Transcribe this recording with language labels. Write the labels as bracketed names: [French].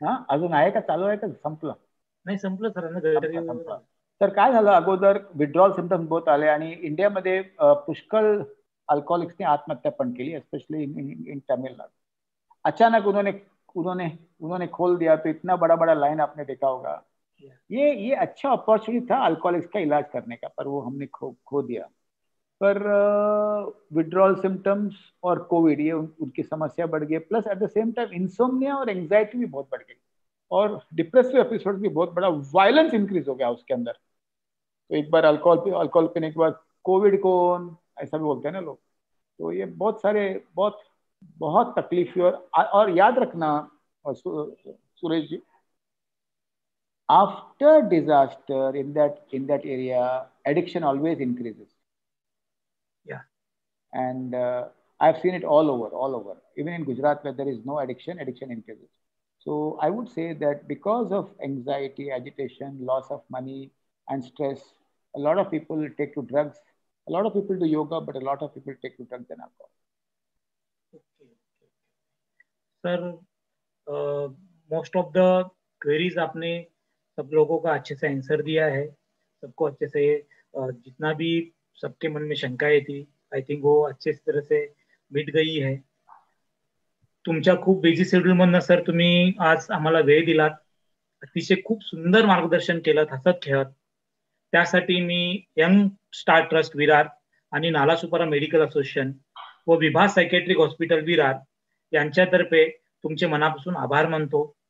[Marathi] अजून आहे का, चालू आहे का, संपलं? नाही, संपलं सर ना गटारी. तर काय झालं, अगोदर विड्रॉल सिम्टम्स बहुत आले आणि इंडियामध्ये पुष्कळ अल्कोहोलिक्सने आत्महत्या पण केली, स्पेशली इन तमिलनाडु. [Hindi] अचानक उन्होंने उन्होंने उन्होंने खोल दिया, तो इतना बड़ा बड़ा लाइन आपने देखा होगा. ये अच्छा अपॉर्चुनिटी था अल्कोहलिक्स का इलाज करने का, पर वो हमने खो दिया. पर विड्रॉल सिम्टम्स और कोविड, ये उनकी समस्या बढ़ गई, plus at the same time insomnia और एंजाइटी भी बहुत बढ़ गई, और डिप्रेसिव एपिसोड भी बहुत बड़ा, वायलेंस इंक्रीज हो गया उसके अंदर. तो एक बार अल्कोहल पीने के बाद कोविड कौन, ऐसा भी बोलते हैं ना लोग. तो ये बहुत सारे बहुत बहुत तकलीफ हुई. और याद रखना Suresh ji, [English] After disaster in that area addiction always increases. Yeah. And I've seen it all over. Even in Gujarat, where there is no addiction increases. So I would say that because of anxiety, agitation, loss of money and stress, a lot of people take to drugs. A lot of people do yoga, but a lot of people take to drugs and alcohol. [Hindi] Sir, most of the queries आपने सब लोगों का अच्छे से answer दिया है. सबको अच्छे से जितना भी सबके मन में शंकाएं थी, आय थिंक वो अच्छे तरह से मिट गई है. [Marathi] तुमच्या खूप बिझी शेड्यूल मधनं सर तुम्ही आज आम्हाला वेळ दिलात, अतिशय खूप सुंदर मार्गदर्शन केलं हसत खेळत. त्यासाठी मी यंग स्टार ट्रस्ट विरार आणि नालासोपारा मेडिकल असोसिएशन व विभा सायकॅट्रिक हॉस्पिटल विरार यांच्यातर्फे तुमचे मनापासून आभार मानतो.